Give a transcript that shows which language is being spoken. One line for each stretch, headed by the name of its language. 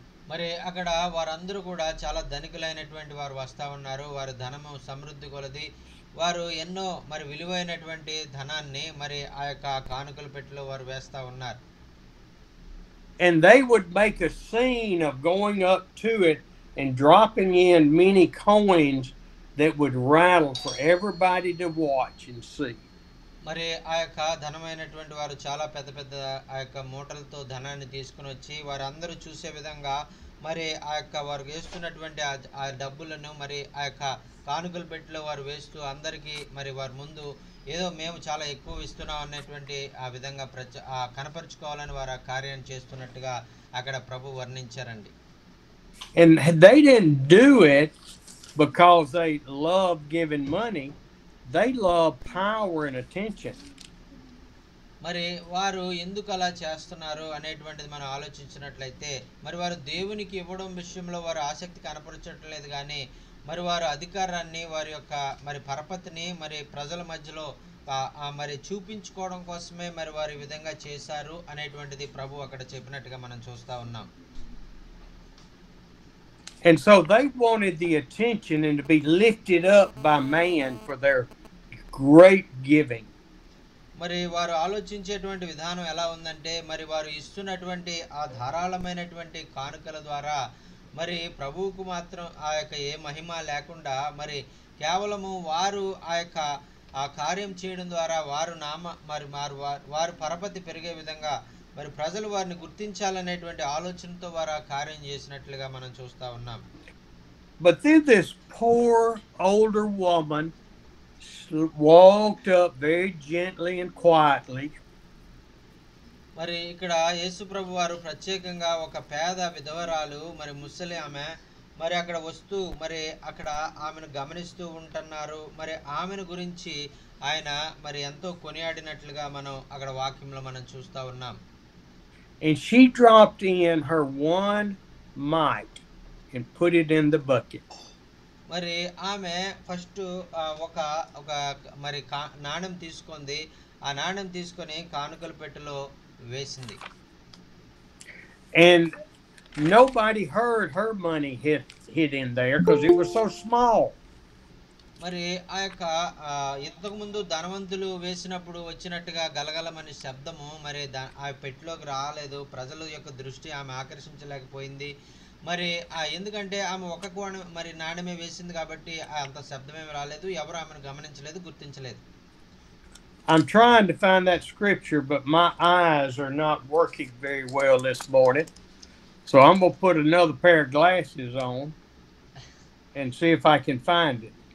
Telugu: మరి అక్కడ వారందరూ కూడా చాలా ధనికులైనటువంటి వారు వస్తా ఉన్నారు. వారు ధనము సమృద్ధి కొలది వారు ఎన్నో మరి విలువైనటువంటి ధనాన్ని మరి ఆ యొక్క కానుకల పెట్టెలో వారు వేస్తా ఉన్నారు.
English: And they would make a scene of going up to it and dropping in many coins that would rattle for everybody to watch and see.
Telugu: మరి ఆ యొక్క ధనమైనటువంటి వారు చాలా పెద్ద పెద్ద ఆ యొక్క మూటలతో ధనాన్ని తీసుకుని వచ్చి వారందరూ చూసే విధంగా మరి ఆ యొక్క వారు వేస్తున్నటువంటి ఆ డబ్బులను మరి ఆ యొక్క కానుకల పెట్టెలో వారు వేస్తూ అందరికీ మరి వారి ముందు ఏదో మేము చాలా ఎక్కువ ఇస్తున్నాం అనేటువంటి ఆ విధంగా కనపరుచుకోవాలని వారు ఆ కార్యాన్ని చేస్తున్నట్టుగా అక్కడ ప్రభు వర్ణించారండి.
English: And they didn't do it because they loved giving money. They love power and attention.
Telugu: మరి వారు ఎందుకు అలా చేస్తున్నారు అనేటువంటిది మనం ఆలోచించినట్లయితే మరి వారు దేవునికి ఇవ్వడం విషయంలో వారు ఆసక్తి కనపరచట్లేదు కానీ మరి వారు అధికారాన్ని వారి యొక్క మరి పరపతిని మరి ప్రజల మధ్యలో మరి చూపించుకోవడం కోసమే మరి వారు ఈ విధంగా చేశారు అనేటువంటిది ప్రభు అక్కడ చెప్పినట్టుగా మనం చూస్తా ఉన్నాం.
English: And so they wanted the attention and to be lifted up by man for their great giving.
Telugu: మరి వారు ఆలోచించేటువంటి విధానం ఎలా ఉందంటే మరి వారు ఇస్తున్నటువంటి ఆ ధారాళమైనటువంటి కానుకల ద్వారా మరి ప్రభువుకు మాత్రం ఆ యొక్క ఏ మహిమ లేకుండా మరి కేవలము వారు ఆ యొక్క ఆ కార్యం చేయడం ద్వారా వారు వారు పరపతి పెరిగే విధంగా మరి ప్రజలు వారిని గుర్తించాలనేటువంటి ఆలోచనతో వారు ఆ కార్యం చేసినట్లుగా మనం చూస్తా ఉన్నాం.
English: But then this poor older woman walked up very gently and quietly.
Telugu: మరి ఇక్కడ యేసు ప్రభు వారు ప్రత్యేకంగా ఒక పేద విధవరాలు మరి ముసలి ఆమె మరి అక్కడ వస్తూ మరి అక్కడ ఆమెను గమనిస్తూ ఉంటున్నారు. మరి ఆమెను గురించి ఆయన మరి ఎంతో కొనియాడినట్లుగా మనం అక్కడ వాక్యంలో మనం చూస్తా ఉన్నాం.
English: And she dropped in her one mite and put it in the bucket.
Telugu: మరి ఆమె ఫస్ట్ ఒక మరి నాణ్యం తీసుకుంది. ఆ నాణెం తీసుకొని కానుకల పెట్టెలో వేసింది. And nobody heard her money hit in there because it was so small. మరి ఆ యొక్క ఇంతకుముందు ధనవంతులు వేసినప్పుడు వచ్చినట్టుగా గలగలమనే శబ్దము మరి ఆ పెట్టెలోకి రాలేదు. ప్రజల యొక్క దృష్టి ఆమె ఆకర్షించలేకపోయింది. మరి ఎందుకంటే ఆమె ఒక కోణం మరి నాణెమే వేసింది కాబట్టి అంత శబ్దమేమి రాలేదు. ఎవరు ఆమెను గమనించలేదు, గుర్తించలేదు.
English: I'm trying to find that scripture, but my eyes are not working very well this morning. So I'm going to put another pair of glasses on and see if I can find it.